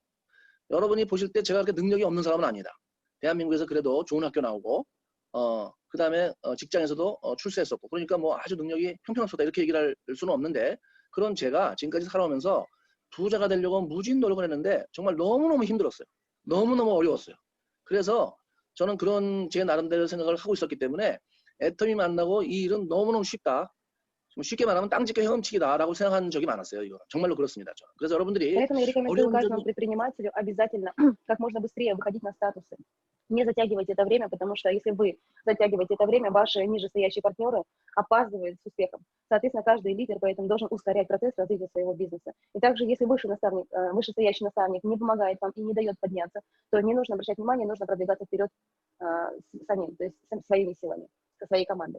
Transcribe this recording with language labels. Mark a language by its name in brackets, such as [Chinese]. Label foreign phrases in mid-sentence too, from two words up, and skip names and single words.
[Korean] 여러분이 보실 때 제가 그렇게 능력이 없는 사람은 아니다. 대한민국에서 그래도 좋은 학교 나오고 그 다음에 직장에서도 출세했었고 그러니까 뭐 아주 능력이 평평하다 이렇게 얘기를 할 수는 없는데 그런 제가 지금까지 살아오면서 부자가 되려고 무진 노력을 했는데 정말 너무너무 힘들었어요. 너무너무 어려웠어요. 그래서 저는 그런 제 나름대로 생각을 하고 있었기 때문에 애터미 만나고 이 일은 너무너무 쉽다. 좀 쉽게 말하면 땅짓과 헤엄치기다라고 생각한 적이 많았어요. 이거 정말로 그렇습니다. 저는. 그래서 여러분들이 [Russian] Поэтому я рекомендую [Korean] 어려운 [Russian] каждому [Korean] 점이 [Russian] предпринимателю обязательно как можно быстрее выходить на статусы. Не затягивайте это время, потому что если вы затягиваете это время, ваши нижестоящие партнеры опаздывают с успехом. Соответственно, каждый лидер поэтому должен ускорять процесс развития своего бизнеса. И также, если вышестоящий наставник не помогает вам и не дает подняться, то не нужно обращать внимание, нужно продвигаться вперед самим, то есть своими силами, со своей командой.